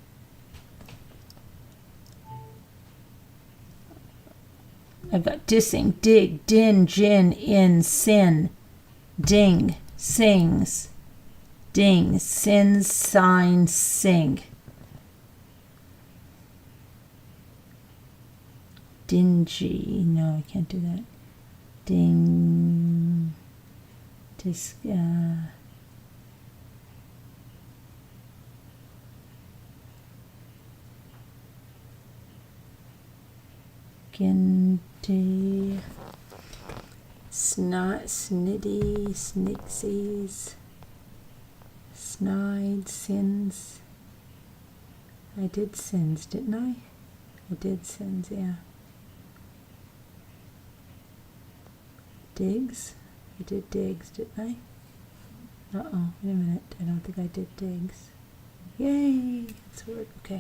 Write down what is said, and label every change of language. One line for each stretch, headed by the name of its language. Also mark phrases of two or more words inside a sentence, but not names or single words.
English: I've got dissing, dig, din, gin, in, sin, ding, sings, ding, sins, sign, sing. Dingy. No, I can't do that. Ding. Dis, Ginty, snot, snitty, snixies, snide, sins. I did sins, didn't I? I did sins, yeah. Digs? I did digs, didn't I? Uh-oh, wait a minute. I don't think I did digs. Yay! That's a word. Okay.